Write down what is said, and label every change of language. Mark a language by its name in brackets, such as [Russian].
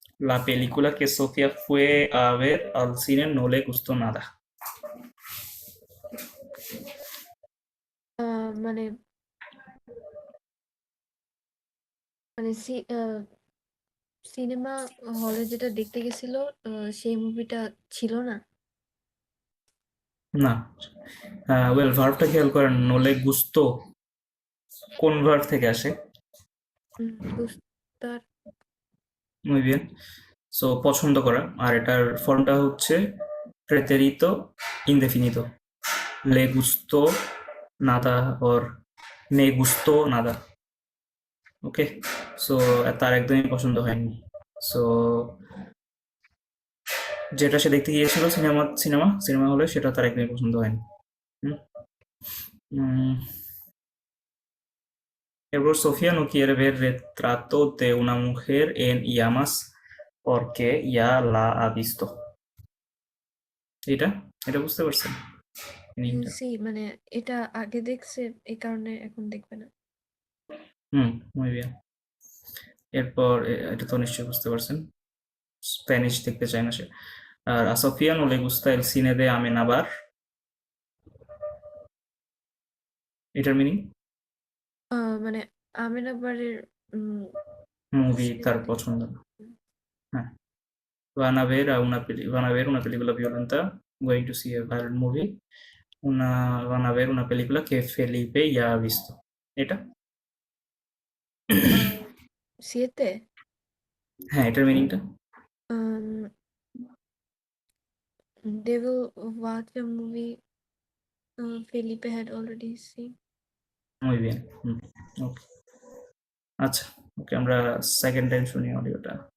[Spanish] La película que Sofía fue a ver al cine no le gustó nada. [Bangla] মানে মানে cinema হলে যেটা দেখতে গেছিল সেই মুভিটা ছিল না। না, ওয়েল, ভার্বটা খেয়াল করেন, নোলে গুস্তো কোন ভার্ব থেকে আসে? গুস্তার। [Spanish] muy bien, [Bangla] সো পছন্দ করা, আর এটার ফর্মটা হচ্ছে প্রেতেরিতো ইনডেফিনিতো, [Spanish] le gustó nada [Bangla] or [Spanish] me gustó nada. [Bangla] Okay, so তার একদমই পছন্দ হয়নি। সো যেটা সে দেখতে গিয়েছিল সিনেমা হলে, সেটা তার একদমই পছন্দ হয়নি। হুম? [Spanish] এরপর Sofía no quiere ver retrato de una mujer en llamas porque ya la ha visto. [Bangla] এটা এটা বুঝতে পারছেন মিনিংটা? সি মানে এটা আগে দেখছে এই কারণে এখন দেখবে না। [Spanish] muy bien. [Bangla] এরপর এটা তো নিশ্চয়ই বুঝতে পারছেন, স্প্যানিশ দেখতে চায় না সে। [Spanish] A Sofía no le gusta el cine de Amenábar. [Bangla] এটার মিনিং মানে আমেনাবারের মুভি তার সিনেমা পছন্দ না। [Spanish] হ্যাঁ, van a ver una película violenta, [English] going to see a violent movie, [Spanish] van a ver una película que Felipe ya ha visto. [Bangla] এটা? [Spanish] siete. [Bangla] হ্যাঁ, এটার মিনিংটা? [English] Um, they will watch a movie Felipe had already seen. [Spanish] Muy bien. [Bangla] ওকে, আচ্ছা, ওকে, আমরা second time শুনি অডিওটা।